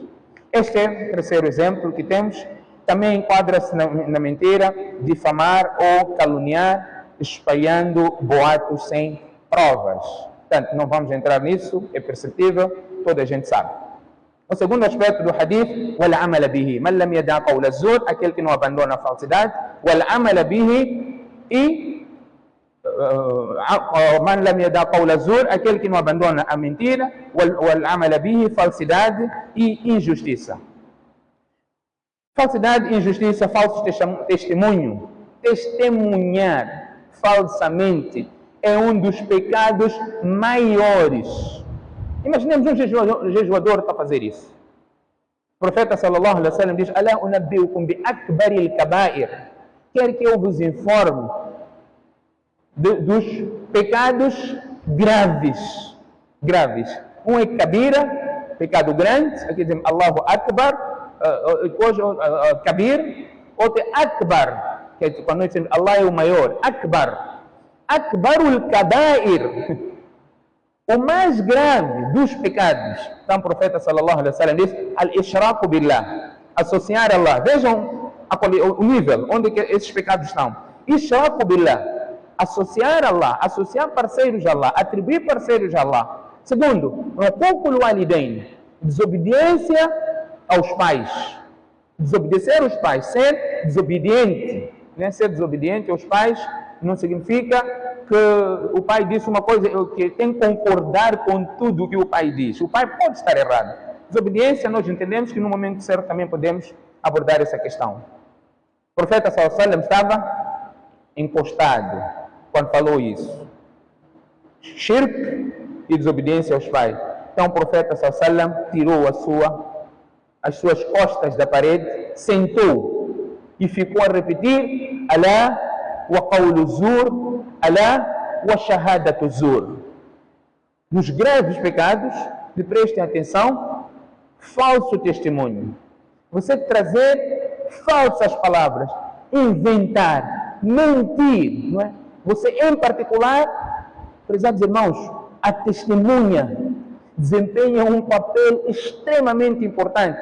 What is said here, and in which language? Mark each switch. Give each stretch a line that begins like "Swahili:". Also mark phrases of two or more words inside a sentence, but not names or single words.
Portuguese: Este é o terceiro exemplo que temos. Também enquadra-se na mentira, difamar ou caluniar, espalhando boatos sem provas. Portanto, não vamos entrar nisso, é perceptível, toda a gente sabe. O segundo aspecto do hadith,
Arabic: والعمل به من لم يدع قول الزور,
Portuguese: aquele que não abandona a falsidade,
Arabic: والعمل به, e من لم يدع قول الزور,
Portuguese: aquele que não abandona a mentira,
Arabic: والعمل به,
Portuguese: falsidade e injustiça. Falsidade, injustiça, falso testemunho, testemunhar falsamente é um dos pecados maiores. Imaginemos um jejuador para fazer isso. O profeta
Arabic: صلى الله عليه وسلم diz: ألا أنبئكم بأكبر الكبائر.
Portuguese: Quer que eu vos informe dos pecados graves. Um é kabira, pecado grande, aqui dizemos
Arabic: الله أكبر,
Portuguese: depois kabir, outro é akbar, que é quando nós dizemos Allah é o maior, akbar.
Arabic: أكبر الكبائر,
Portuguese: o mais grave dos pecados. Então o profeta
Arabic: صلى الله عليه وسلم
Portuguese: diz:
Arabic: الإشراك بالله,
Portuguese: associar a Allah. Vejam o nível onde esses pecados estão.
Arabic: الإشراك بالله,
Portuguese: associar a Allah, associar parceiros a Allah, atribuir parceiros a Allah. Segundo,
Arabic: عقوق الوالدين,
Portuguese: desobediência aos pais. Desobedecer aos pais, ser desobediente. Né? Ser desobediente aos pais não significa que o pai disse uma coisa, que tem que concordar com tudo o que o pai diz. O pai pode estar errado. Desobediência, nós entendemos que no momento certo também podemos abordar essa questão. O profeta
Arabic: صلى الله عليه وسلم
Portuguese: estava encostado quando falou isso. Shirk e desobediência aos pais. Então o profeta
Arabic: صلى الله عليه وسلم
Portuguese: tirou as suas costas da parede, sentou e ficou a repetir:
Arabic: ألا وقول الزور ألا وشهادة الزور.
Portuguese: Nos graves pecados, e prestem atenção, falso testemunho. Você trazer falsas palavras, inventar, mentir, não é? Você, em particular, prezados irmãos, a testemunha desempenha um papel extremamente importante.